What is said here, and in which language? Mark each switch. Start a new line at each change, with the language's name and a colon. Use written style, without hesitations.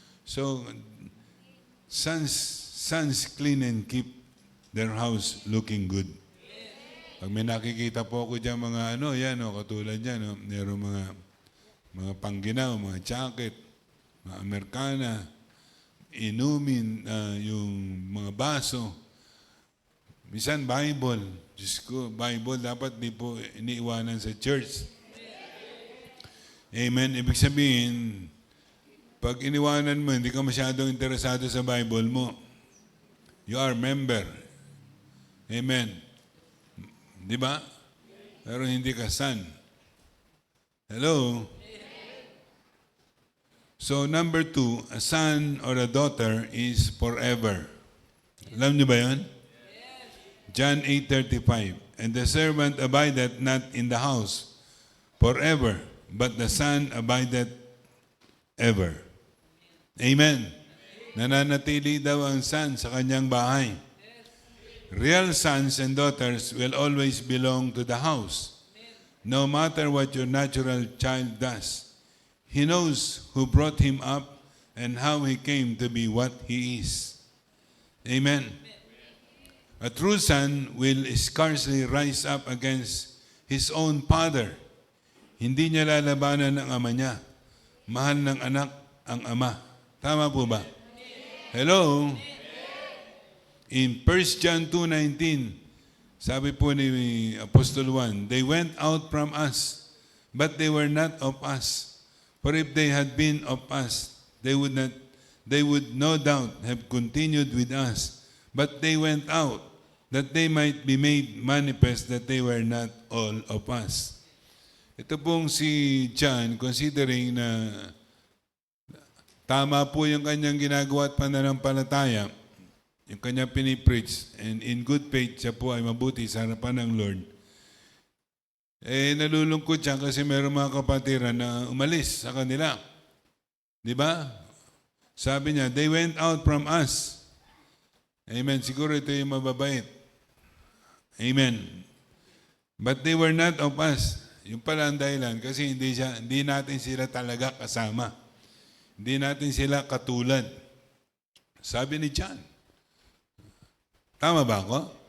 English: So, sons clean and keep their house looking good.
Filipino: Pag may nakikita po ako dyan mga katulad dyan, meron mga pangginaw, mga jacket, mga Amerikana, inumin, yung mga baso. Minsan Bible. Diyos ko, Bible dapat di po iniiwanan sa church. Amen. Ibig sabihin, pag iniwanan mo, hindi ka masyadong interesado sa Bible mo.
English: You are member.
Filipino: Amen. Di ba? Pero hindi ka son. Hello?
English: So, number 2, a son or a daughter is forever.
Filipino: Alam niyo ba yan?
English: John 8:35, and the servant abideth not in the house forever, but the son abideth ever. Amen.
Filipino: Nananatili daw ang son sa kanyang bahay.
English: Real sons and daughters will always belong to the house. No matter what your natural child does, he knows who brought him up and how he came to be what he is. Amen. A true son will scarcely rise up against his own father.
Filipino: Hindi niya lalabanan ng ama niya. Mahal ng anak ang ama. Tama po ba? Hello?
English: In 1 John 2:19,
Filipino: sabi po ni Apostol Juan,
English: they went out from us, but they were not of us. For if they had been of us, they would no doubt have continued with us. But they went out, that they might be made manifest that they were not all of us.
Filipino: Ito pong si John, considering na tama po yung kanyang ginagawa at pananampalataya, yung kanyang pinipreach,
English: and in good faith,
Filipino: siya po ay mabuti sa harapan ng Lord. Nalulungkot siya kasi meron mga kapatiran na umalis sa kanila. Di ba? Sabi niya,
English: they went out from us.
Filipino: Amen. Siguro ito yung mababait. Amen.
English: But they were not of us.
Filipino: Yung pala ang dahilan kasi hindi natin sila talaga kasama. Hindi natin sila katulad. Sabi ni John. Tama ba ako?